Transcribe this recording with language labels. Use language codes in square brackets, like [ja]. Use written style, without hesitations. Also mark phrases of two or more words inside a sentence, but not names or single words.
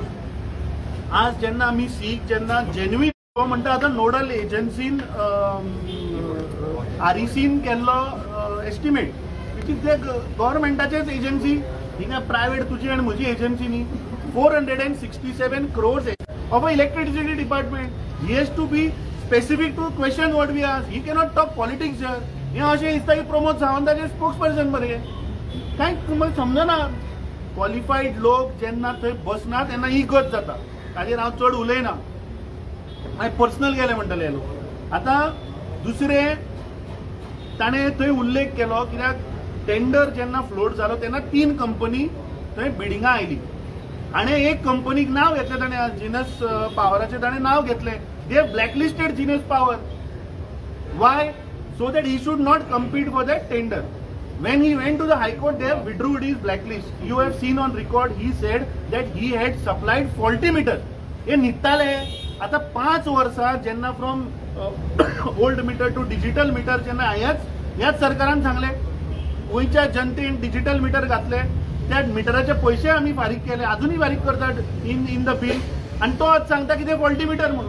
[kok] आज जेन्ना आमी सीक जेन्ना जेन्युइन तो म्हणटा आतां नोडल एजन्सीन आरईसीन केल्लो एस्टिमेट [en] which is [kok] गव्हर्नमेंटाचेच एजन्सी ही काय प्रायवेट तुजी आनी म्हजी एजन्सी न्ही. [en] 467 crores of electricity department. He has to be specific to question what we ask. He cannot talk politics here. [kok] हे अशें दिसता की प्रमोद सावंताचे स्पोक्सपर्सन बरे कांय तुमकां समजना. क्वॉलिफाईड लोक जेन्ना थंय बसना तेन्ना ही गत जाता. ताजेर हांव चड उलयना, हांवें पर्सनल गेले म्हणटले हे लोक. आतां दुसरें ताणें थंय उल्लेख केलो कित्याक टेंडर जेन्ना फ्लोट जालो तेन्ना 3 कंपनी थंय बिडिंगां आयली आणि एक कंपनीक नाव घेतलें ताणें जिनस पावराचें ताणें नाव घेतलें. [en] they have blacklisted Jinus Power. why? so that he should not compete for that tender. When he went to the High Court, they have withdrew his blacklist. You have seen on record, he said that he had supplied faulty meter. [kok] हे निघताले आता 5 वर्सां जेन्ना [en] from old meter to digital meter [kok] जेन्ना ह्याच सरकारान सांगले गोंयच्या जनतेन [en] digital meter [kok] घातले, त्या मिटराचे पैसे आम्ही फारीक केले, अजूनही फारीक करतात [en] in the bill, [kok] आणि तो आज सांगता की ते [en] faulty meter [kok] म्हणून.